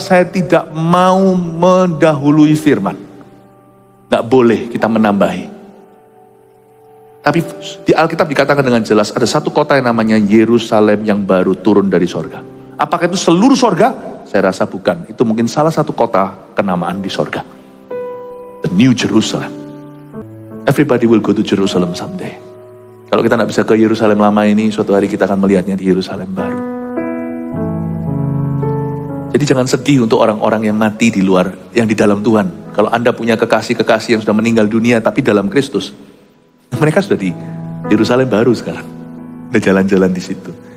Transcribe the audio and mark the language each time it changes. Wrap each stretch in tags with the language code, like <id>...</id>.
<id>Saya tidak mau mendahului firman. Nggak boleh kita menambahi. Tapi di Alkitab dikatakan dengan jelas, ada satu kota yang namanya Yerusalem yang baru turun dari sorga. Apakah itu seluruh sorga? Saya rasa bukan. Itu mungkin salah satu kota kenamaan di sorga.</id> <en>The New Jerusalem. Everybody will go to Jerusalem someday.</en> <id>Kalau kita tidak bisa ke Yerusalem lama ini, suatu hari kita akan melihatnya di Yerusalem baru. Jadi jangan sedih untuk orang-orang yang mati di luar, yang di dalam Tuhan. Kalau Anda punya kekasih-kekasih yang sudah meninggal dunia tapi dalam Kristus, mereka sudah di Yerusalem baru sekarang. Udah jalan-jalan di situ.</id>